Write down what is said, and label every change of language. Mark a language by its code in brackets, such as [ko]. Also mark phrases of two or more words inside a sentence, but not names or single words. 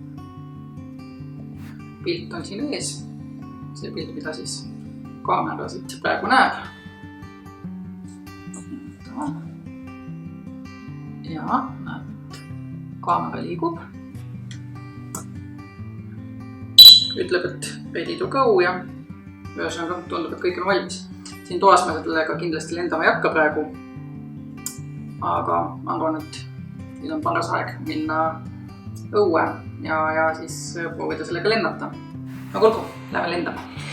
[et] Pilt on siin ees. See pilt, mida siis kaamera siit praegu näeb. Ja näeb, kaamera liigub. Ütleb, et [en] ready to go [et] ja ühesõnaga tundub, et kõik on valmis. Siin toas me sellega kindlasti lendama ei hakka praegu. Aga ma arvan, et siin on paras aeg minna õue ja siis proovida sellega lennata. Aga olgu, lähme lendama.